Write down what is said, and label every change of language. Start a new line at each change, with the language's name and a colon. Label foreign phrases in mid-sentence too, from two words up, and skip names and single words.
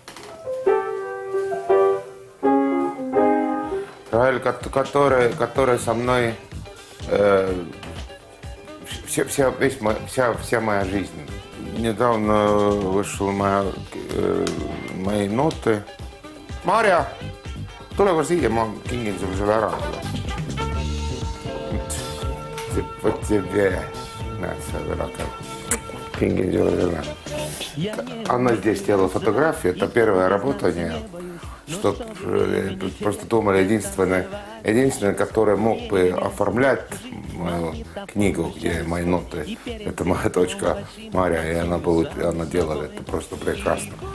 Russian: Рояль, который со мной вся моя жизнь. Недавно вышел мои ноты.
Estonian: Marja, tule siia, ma kingin sulle selle ära.
Russian: Вот тебе.
Estonian: Näed, sa võrrata. Kingin sulle selle.
Russian: Она здесь сделала фотографию, это первая работа у нее. Что просто думали, единственный, который мог бы оформлять мою книгу, где мои ноты, это моя дочка Мария, и она делала это просто прекрасно.